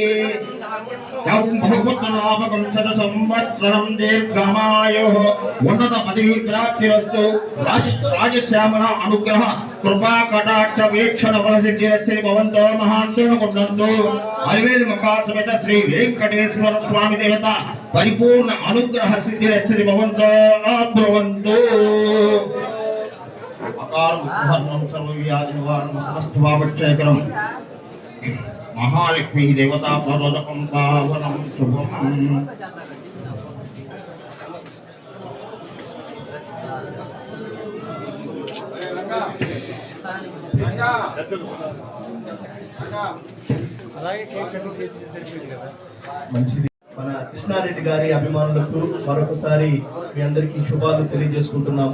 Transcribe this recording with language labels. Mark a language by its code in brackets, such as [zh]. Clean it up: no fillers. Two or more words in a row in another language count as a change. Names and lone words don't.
[sa] संवत्सरं दीर्घमायुः उन्नत पदवी प्राप्तिरस्तु राजश्यामला अनुग्रह कृपा कटाक्ष वीक्षण बलसिद्धिरस्ति भवन्तो महान्तोन कुण्डन्तु अलिवेल मुखा समेत श्री वेंकटेश्वर स्वामी देवता परिपूर्ण अनुग्रह सिद्धिरस्ति भवन्तो अब्रुवन्तु अकाल मुक्तिहरणं सर्वव्याधि निवारणं समस्त पापक्षयकरं महालक्ष्मी देवता प्रदोदकं पावनं शुभम् [te] మంచిది. మన కృష్ణారెడ్డి గారి అభిమానులకు మరొకసారి మీ అందరికీ శుభాలు తెలియజేసుకుంటున్నాము.